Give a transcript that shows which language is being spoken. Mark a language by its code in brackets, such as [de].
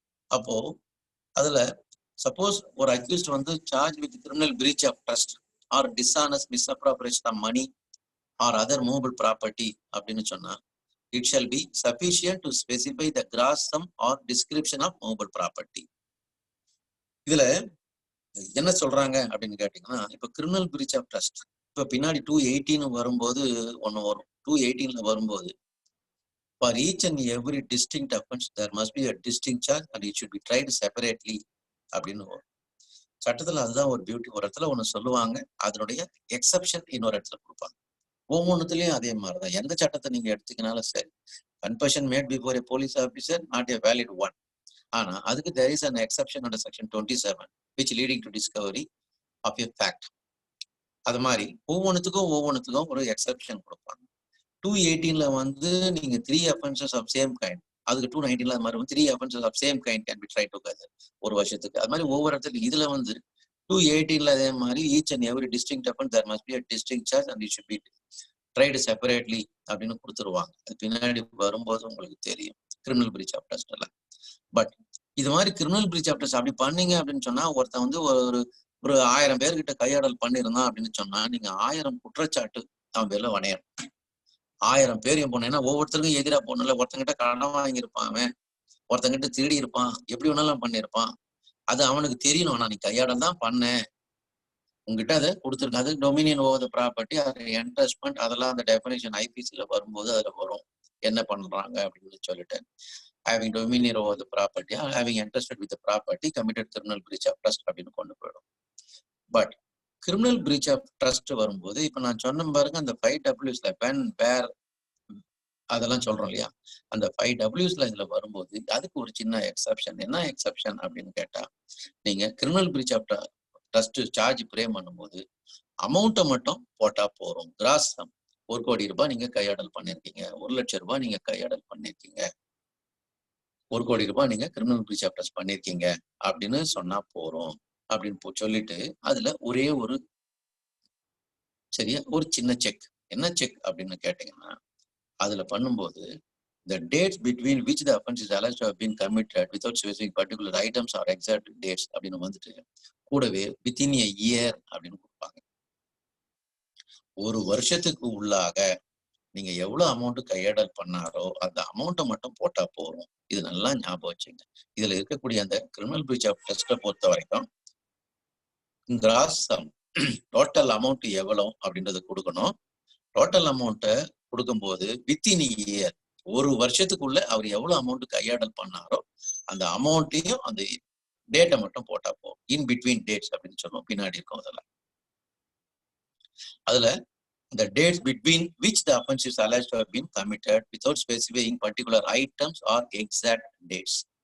[ta] அப்போ அதுல [en] suppose ஒரு accused வந்து charge with criminal breach of trust or dishonest misappropriation of money or other movable property [ta] அப்படின்னு சொன்னா [en] it shall be sufficient to specify the gross sum or description of movable property. [ta] இதுல என்ன சொல்றாங்க அப்படின்னு கேட்டீங்கன்னா, இப்ப கிரிமினல் பிரீச் ஆஃப் ட்ரஸ்ட் இப்ப பின்னாடி 218 வரும்போது ஒண்ணு வரும். [en] 218ல வரும்போது for each and every distinct offense there must be a distinct charge and it should be tried separately [ta] அப்படின்னு வரும். சட்டத்துல அதுதான் ஒரு பியூட்டி. ஒரு இடத்துல ஒண்ணு சொல்லுவாங்க, அதனுடைய எக்ஸப்ஷன் இன்னொரு இடத்துல கொடுப்பாங்க. ஒவ்வொன்றுத்துலயும் அதே மாதிரிதான். எந்த சட்டத்தை நீங்க எடுத்துக்கினாலும் சரி, [en] Confession made before a police officer not a valid one. [ta] ஆனா அதுக்கு [en] there is an exception under section 27 which leading to discovery of a fact. [ta] அது மாதிரி ஒவ்வொன்றுத்துக்கும் ஒரு எக்ஸப்ஷன் கொடுப்பாங்க. 218ல வந்து நீங்க [en] 3 offenses of same kind, [ta] அதுக்கு 219ல அது மாதிரி [en] 3 offenses of same kind can be tried together [ta] ஒரு வருஷத்துக்கு. அது மாதிரி ஒவ்வொரு இடத்துல இதுல வந்து 218ல அதே மாதிரி [en] each and every distinct offense there must be a distinct charge and it should be tried separately [ta] அப்படின்னு கொடுத்துருவாங்க. அது பின்னாடி வரும்போது உங்களுக்கு தெரியும் கிரிமினல் பிரீச் ஆஃப் ட்ரஸ்ட் எல்லாம். பட் இது மாதிரி கிரிமினல் பிரீச் ஆஃப் ட்ரஸ்ட் அப்படி பண்ணீங்க அப்படின்னு சொன்னா, ஒருத்தன் வந்து ஒரு 1000 பேர்கிட்ட கையாடல் பண்ணிருந்தான் அப்படின்னு சொன்னா, நீங்க 1000 குற்றச்சாட்டு அவன் பேர்ல வணையணும். 1000 பேர் என் போனேன்னா ஒவ்வொருத்தருக்கும் எதிராக போனல. ஒருத்தங்கிட்ட கடன் வாங்கியிருப்பான், அவன் ஒருத்தங்கிட்ட திருடி இருப்பான், எப்படி வேணாலும் பண்ணிருப்பான். அது அவனுக்கு தெரியணும். ஆனா நீ கையாடல் தான் பண்ண, உங்ககிட்ட அதை கொடுத்துருக்க. அது [en] dominion over the property, [ta] அது என்ட்ரஸ்ட்மெண்ட், அதெல்லாம் அந்த டெஃபினேஷன் ஐபிசில வரும்போது அதுல வரும் என்ன பண்றாங்க அப்படின்னு சொல்லிட்டு. [en] having dominion over the property or having entrusted with the property committed criminal breach of trust [ta] அப்படின்னு கொண்டு போயிடும். But criminal breach of trust வரும்போது இப்ப நான் சொன்ன பாருங்க, அந்த 5Wsல when where அதெல்லாம் சொல்றோம் இல்லையா, அந்த 5Wsல இதுல வரும்போது அதுக்கு ஒரு சின்ன எக்ஸப்ஷன். என்ன எக்ஸப்ஷன் அப்படின்னு கேட்டா, நீங்க criminal breach of trust charge frame பண்ணும்போது அமௌண்ட்டை மட்டும் போட்டா போறோம். கிராஸ் சம் 1 கோடி ரூபாய் நீங்க கையாடல் பண்ணிருக்கீங்க, 1 லட்சம் ரூபாய் நீங்க கையாடல் பண்ணிருக்கீங்க, 1 கோடி ரூபாய் நீங்க கிரிமினல் பிரீச் ஆஃப் ட்ரஸ்ட் பண்ணிருக்கீங்க அப்படின்னு சொன்னா போறோம் அப்படின்னு சொல்லிட்டு அதுல ஒரே ஒரு சரியா ஒரு சின்ன செக். என்ன செக் அப்படின்னு கேட்டீங்கன்னா, அதுல பண்ணும்போது [en] the dates between which the offense is alleged to have been committed without specifying particular items or exact dates [ta] அப்படின்னு வந்துட்டு கூடவே [en] within a year [ta] அப்படின்னு கொடுப்பாங்க. ஒரு வருஷத்துக்கு உள்ளாக நீங்க எவ்வளவு அமௌண்ட் கையாடல் பண்ணாரோ அந்த அமௌண்ட்டை மட்டும் போட்டா போறோம். இது நல்லா ஞாபகம் வச்சுங்க. இதுல இருக்கக்கூடிய அந்த கிரிமினல் பிரீச் ஆஃப் ட்ரஸ்ட்டை பொறுத்த வரைக்கும் கிராஸ் சம் டோட்டல் அமௌண்ட் எவ்வளவு அப்படின்றது கொடுக்கணும். டோட்டல் அமௌண்ட்டை கொடுக்கும்போது [en] within year [ta] ஒரு வருஷத்துக்குள்ள அவர் எவ்வளவு அமௌண்ட் கையாடல் பண்ணாரோ அந்த அமௌண்ட்டையும் அந்த டேட்டை மட்டும் போட்டா போகும். இன் பிட்வீன் டேட்ஸ் அப்படின்னு சொல்லுவோம், பின்னாடி இருக்கும். [en] அதுல the dates between which the offense is alleged to have been committed without specifying particular items or exact dates.